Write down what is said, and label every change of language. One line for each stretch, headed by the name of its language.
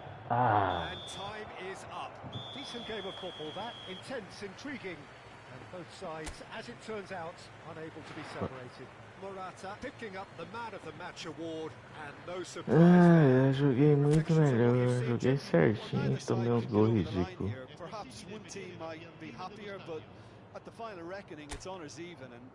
English: Ah, And time is up. Decent game of football, that. Intense, intriguing. And both sides, as it turns out, unable to be separated. Morata picking up the Man of the Match award, and no surprise there.
Portuguese: eu joguei muito melhor, eu joguei certinho, tomei uns gols ridículos.
English: Perhaps one team might be happier, but at the final reckoning, it's honours even.